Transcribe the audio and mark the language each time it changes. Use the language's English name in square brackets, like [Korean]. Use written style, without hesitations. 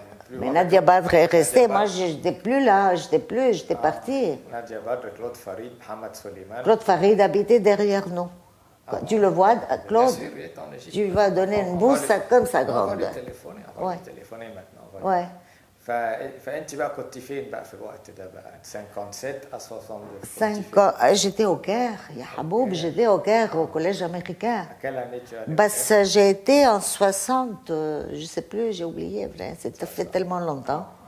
[French] mais Nadia Badr est restée. Moi, je n'étais plus là. J'étais partie. Nadia Badr, Claude Farid, Mohamed Soliman. Claude Farid habitait derrière nous. Tu le vois, Claude, tu vas donner une bourse comme ça grande. On va lui téléphoner maintenant. Ouais. [Arabic] فانت بقى كنت فين بقى في الوقت ده بقى [French] 57 à 62 5 ans, j'étais au Caire, ya Haboub, j'étais au Caire, au collège américain. À quelle année tu allais? Parce que j'ai été en 60, je sais plus, j'ai oublié, vrai, ça fait tellement longtemps.